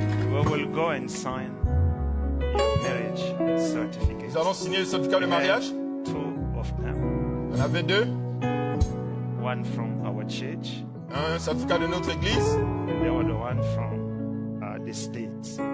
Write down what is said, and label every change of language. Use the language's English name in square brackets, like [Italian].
[English] we will go and sign your marriage certificate. [French] Nous allons signer le certificat de mariage. [English] Two of them. [French] Il y en avait deux. [English] One from our church, [French] Un certificat de notre église [English] the other one from the state